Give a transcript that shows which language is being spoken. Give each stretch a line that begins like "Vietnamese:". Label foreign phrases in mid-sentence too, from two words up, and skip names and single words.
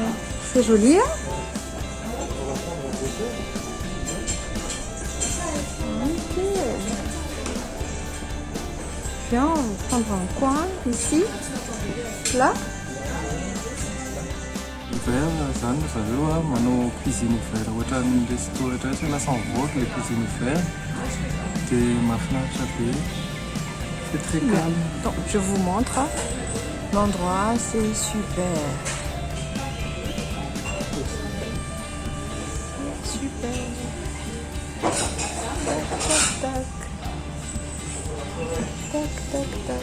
French: C'est joli, hein? Ok. Viens, on va prendre un coin ici. Là.
Malagasy: Ouvert zany zareo manao
French: cuisine ouvert
Malagasy: ohatra ny resto rehetrarehetra lasa mivoaka
French: le cuisine ouvert
Malagasy: dia mahafinaritra be
French: c'est très calme. Donc, je vous montre l'endroit, c'est super. Super. Tac, tac. Tac, tac, tac.